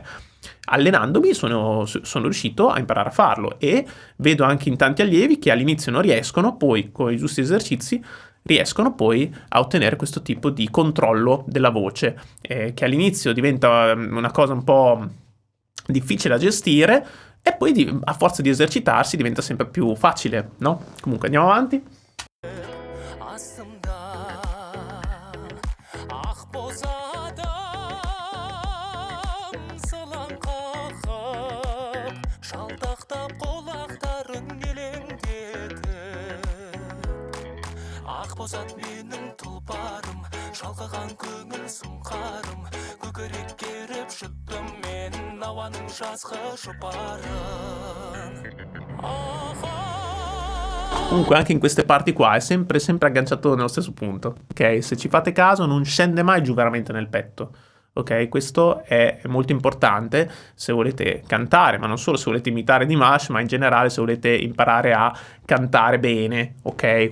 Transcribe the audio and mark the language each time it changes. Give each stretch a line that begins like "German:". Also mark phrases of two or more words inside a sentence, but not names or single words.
Italian: Allenandomi sono riuscito a imparare a farlo, e vedo anche in tanti allievi che all'inizio non riescono, poi con i giusti esercizi riescono poi a ottenere questo tipo di controllo della voce, che all'inizio diventa una cosa un po' difficile da gestire, e poi a forza di esercitarsi diventa sempre più facile, no? Comunque andiamo avanti.
Kazakh: астымда ақ боз адам сылаң қағып шалтақтап құлақтарын елеңдетіп ақ боз ат менің тұлпарым шалқыған көңіл сұңқарым көкірек керіп жұттым мен ауаның жазғы жұпарын
Italian: Comunque anche in queste parti qua è sempre agganciato nello stesso punto, ok? Se ci fate caso non scende mai giù veramente nel petto, ok? Questo è molto importante se volete cantare, ma non solo se volete imitare Dimash, ma in generale se volete imparare a cantare bene, ok?